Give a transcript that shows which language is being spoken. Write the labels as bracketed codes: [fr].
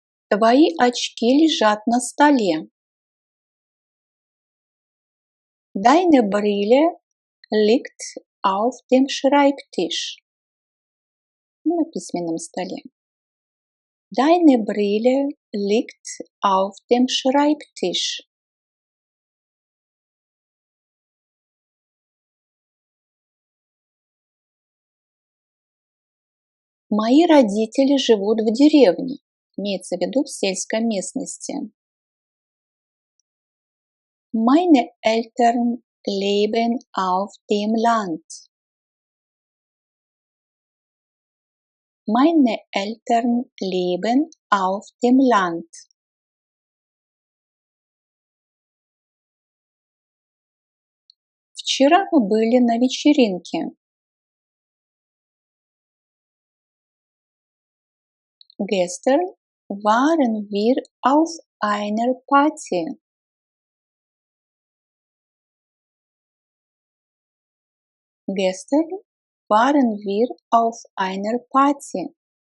[ru] Твои очки лежат на столе. [de] Deine Brille liegt auf dem Schreibtisch. [ru] На письменном столе. [de] Deine Brille liegt auf dem Schreibtisch. [ru] Мои родители живут в деревне. Имеется в виду в сельской местности. [de] Meine Eltern leben auf dem Land. Meine Eltern leben auf dem Land. [ru] Вчера мы были на вечеринке. [de] Gestern waren wir auf einer Party. Gestern waren wir auf einer Party.